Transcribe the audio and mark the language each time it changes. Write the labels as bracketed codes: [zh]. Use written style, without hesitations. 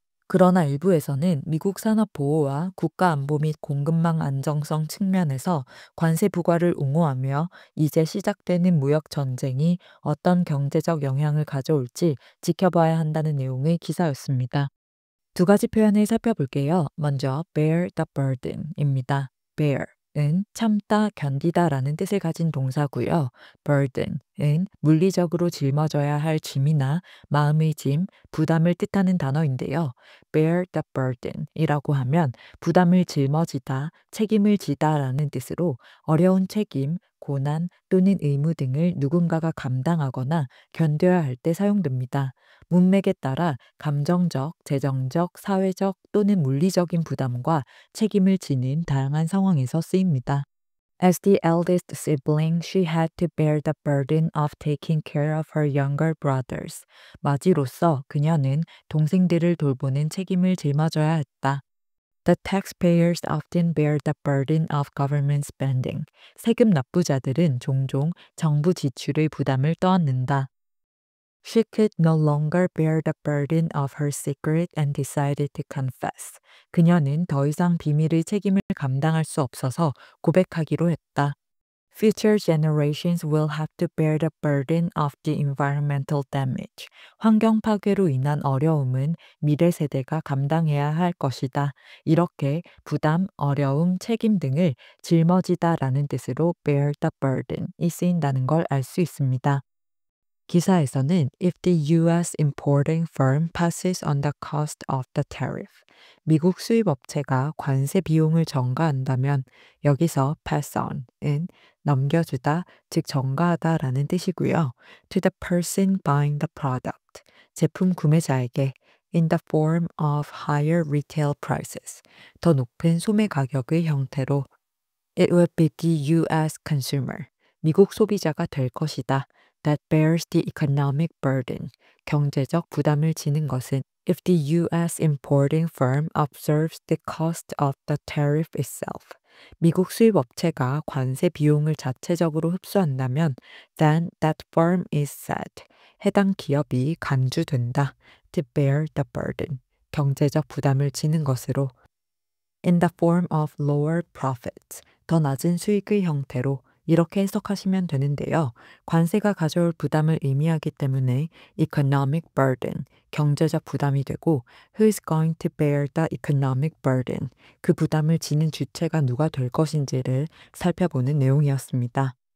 [ko] 그러나 일부에서는 미국 산업 보호와 국가 안보 및 공급망 안정성 측면에서 관세 부과를 옹호하며 이제 시작되는 무역 전쟁이 어떤 경제적 영향을 가져올지 지켜봐야 한다는 내용의 기사였습니다. 두 가지 표현을 살펴볼게요. 먼저 bear the burden입니다. bear은 참다, 견디다라는 뜻을 가진 동사고요. burden은 물리적으로 짊어져야 할 짐이나 마음의 짐, 부담을 뜻하는 단어인데요. bear the burden이라고 하면 부담을 짊어지다, 책임을 지다라는 뜻으로 어려운 책임, 고난 또는 의무 등을 누군가가 감당하거나 견뎌야 할 때 사용됩니다. 문맥에 따라 감정적, 재정적, 사회적 또는 물리적인 부담과 책임을 지는 다양한 상황에서 쓰입니다. [en] As the eldest sibling, she had to bear the burden of taking care of her younger brothers. [ko] 마지로서 그녀는 동생들을 돌보는 책임을 짊어져야 했다. [en] The taxpayers often bear the burden of government spending. [ko] 세금 납부자들은 종종 정부 지출의 부담을 떠안는다. [en] She could no longer bear the burden of her secret and decided to confess. [ko] 그녀는 더 이상 비밀의 책임을 감당할 수 없어서 고백하기로 했다. [en] Future generations will have to bear the burden of the environmental damage. [ko] 환경 파괴로 인한 어려움은 미래 세대가 감당해야 할 것이다. 이렇게 부담, 어려움, 책임 등을 짊어지다라는 뜻으로 bear the burden이 쓰인다는 걸 알 수 있습니다. 기사에서는 [en] if the U.S. importing firm passes on the cost of the tariff, [ko] 미국 수입 업체가 관세 비용을 전가한다면 여기서 pass on은 넘겨주다, 즉 전가하다라는 뜻이고요. [en] to the person buying the product, [ko] 제품 구매자에게 [en] in the form of higher retail prices, [ko] 더 높은 소매 가격의 형태로 [en] it will be the U.S. consumer, [ko] 미국 소비자가 될 것이다. [en] that bears the economic burden, [ko] 경제적 부담을 지는 것은 [en] if the U.S. importing firm observes the cost of the tariff itself, [ko] 미국 수입 업체가 관세 비용을 자체적으로 흡수한다면 [en] then that firm is said, [ko] 해당 기업이 간주된다. [en] to bear the burden, [ko] 경제적 부담을 지는 것으로 [en] in the form of lower profits, [ko] 더 낮은 수익의 형태로 이렇게 해석하시면 되는데요. 관세가 가져올 부담을 의미하기 때문에 economic burden, 경제적 부담이 되고 [en] who is going to bear the economic burden, [ko] 그 부담을 지는 주체가 누가 될 것인지를 살펴보는 내용이었습니다.